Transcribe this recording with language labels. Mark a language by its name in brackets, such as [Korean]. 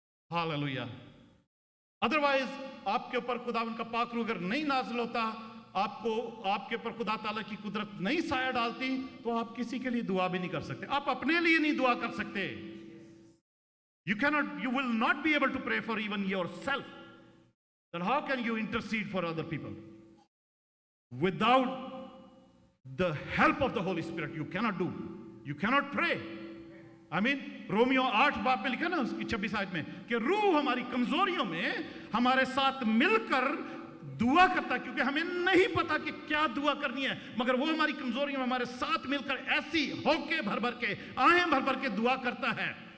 [Hindi] Hallelujah. Otherwise आपके ऊपर खुदावन का पाक रूह अगर नहीं नाज़िल होता, आपके ऊपर खुदा ताला की कुदरत नहीं साया डालती, तो आप किसी के लिए दुआ भी नहीं कर सकते। आप अपने लिए नहीं दुआ कर सकते। [English] You will not be able to pray for even yourself. Then how can you intercede for other people? Without the help of the Holy Spirit, you cannot do. You cannot pray. [Hindi] Romeo 8 बाब में लिखा ना उसकी 26 आयत में कि रूह हमारी कमजोरियों में हमारे साथ मिलकर दुआ करता है, क्योंकि हमें नहीं पता कि क्या दुआ करनी है, मगर वो हमारी कमजोरियों में हमारे साथ मिलकर ऐसी होके भर भर के, आहें भर भर के दुआ करता है।